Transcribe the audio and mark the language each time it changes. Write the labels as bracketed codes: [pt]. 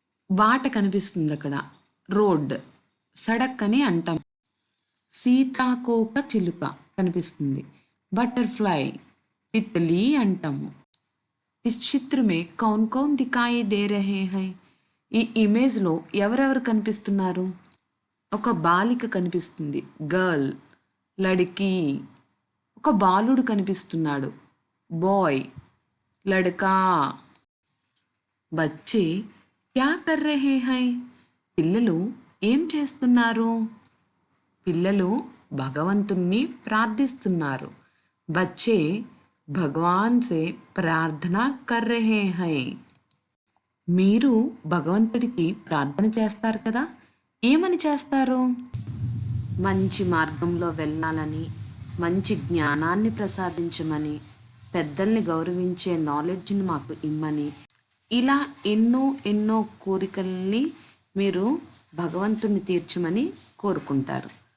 [te] బాట కనిపిస్తుంది అక్కడ, రోడ్ సడక్ అని అంటాం. సీతాకోక చిలుక కనిపిస్తుంది, बटरफ्लाई तितली अंटाము. [hi] इस चित्र में कौन कौन दिखाई दे रहे हैं? [te] ఈ ఇమేజ్లో ఎవరెవరు కనిపిస్తున్నారు? ఒక బాలిక కనిపిస్తుంది, గర్ల్ లड़की. ఒక బాలుడు కనిపిస్తున్నాడు, బాయ్ లड़का. [hi] बच्चे क्या कर रहे हैं? [te] పిల్లలు ఏం చేస్తున్నారు? పిల్లలు భగవంతుణ్ణి ప్రార్థిస్తున్నారు. [hi] बच्चे भगवान से प्रार्थना कर रहे हैं. [te] మీరు భగవంతుడికి ప్రార్థన చేస్తారు కదా, ఏమని చేస్తారు? మంచి మార్గంలో వెళ్ళాలని, మంచి జ్ఞానాన్ని ప్రసాదించమని, పెద్దల్ని గౌరవించే నాలెడ్జ్ని మాకు ఇమ్మని, ఇలా ఎన్నో ఎన్నో కోరికల్ని మీరు భగవంతుని తీర్చమని కోరుకుంటారు.